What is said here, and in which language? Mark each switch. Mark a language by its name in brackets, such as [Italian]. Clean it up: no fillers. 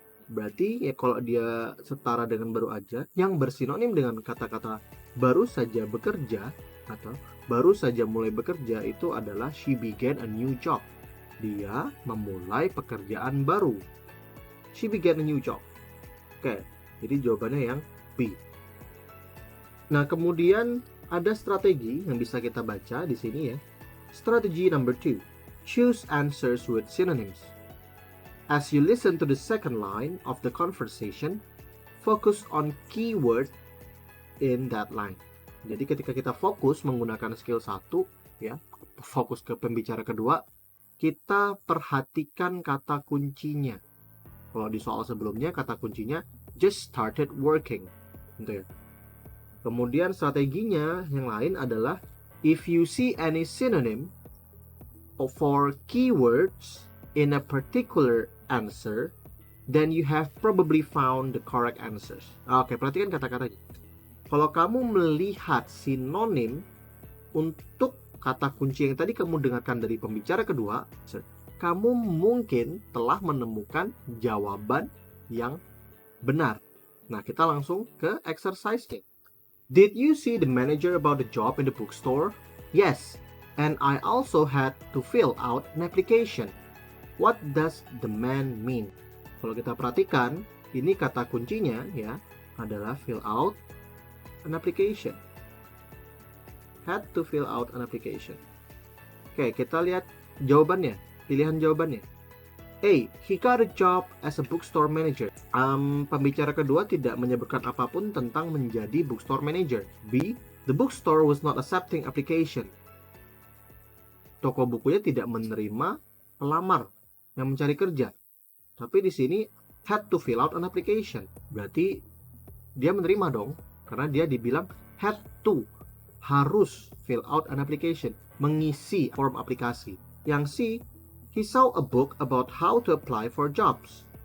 [Indonesian] Berarti ya kalau dia setara dengan baru aja, yang bersinonim dengan kata-kata baru saja bekerja atau baru saja mulai bekerja itu adalah [English] she began a new job. [Indonesian] Dia memulai pekerjaan baru. [English] She began a new job. [Indonesian] Oke, jadi jawabannya yang B. Nah, kemudian ada strategi yang bisa kita baca di sini ya. Strategi number 2. [English] Choose answers with synonyms. As you listen to the second line of the conversation, focus on keyword in that line. [Indonesian] Jadi ketika kita fokus menggunakan skill 1 ya, fokus ke pembicara kedua, kita perhatikan kata kuncinya. Kalau di soal sebelumnya kata kuncinya [English] just started working, [Indonesian] gitu ya. Kemudian strateginya yang lain adalah [English] if you see any synonym for keywords in a particular answer, then you have probably found the correct answers. [Indonesian] Oke, perhatikan kata-katanya. Kalau kamu melihat sinonim untuk kata kunci yang tadi kamu dengarkan dari pembicara kedua, kamu mungkin telah menemukan jawaban yang benar. Nah, kita langsung ke exercise-nya. [English] Did you see the manager about the job in the bookstore? Yes, and I also had to fill out an application. What does the man mean? [Indonesian] Kalau kita perhatikan, ini kata kuncinya ya adalah [English] fill out an application. Had to fill out an application. [Indonesian] Oke, kita lihat jawabannya, pilihan jawabannya. [English] A, he got a job as a bookstore manager. [Indonesian] Pembicara kedua tidak menyebutkan apapun tentang menjadi bookstore manager. [English] B, the bookstore was not accepting application. [Indonesian] Toko bukunya tidak menerima pelamar yang mencari kerja. Tapi di sini [English] had to fill out an application. [Indonesian] Berarti dia menerima dong, karena dia dibilang [English] had to, [Indonesian] harus [English] fill out an application, [Indonesian] mengisi form aplikasi. [English] Yang C, he saw a book about how to apply for jobs.